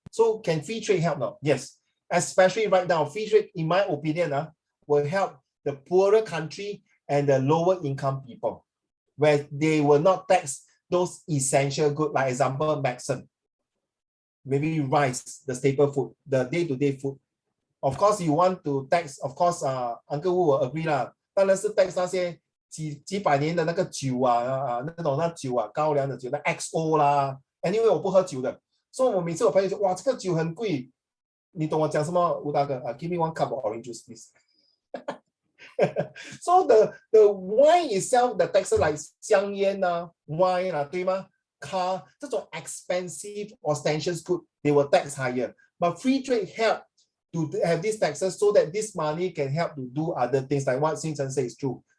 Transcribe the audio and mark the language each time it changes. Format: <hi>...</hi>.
<en>So can free trade help now? Yes. Especially right now, free trade, in my opinion, will help the poorer country and the lower income people, where they will not tax those essential goods, like example, medicine, maybe rice, the staple food, the day-to-day food. Of course, you want to tax, of course, Uncle Wu will agree lah.</en> <zh>当然是 tax 那些几百年的那个酒那酒高粱的酒，那 XO 啦。 Anyway， 我不喝酒的，所以我每次我朋友说，哇，这个酒很贵，你懂我讲什么？</zh> <en>吴大哥，give me one cup of orange juice, please. So the wine itself, the taxes like 香烟wine</en> <zh>对吗？</zh> <en>car</en> <zh>这种</zh> <en>expensive ostentatious good they will tax higher. But free trade help to have these taxes so that this money can help to do other things like what Xing Chen says is true.</en>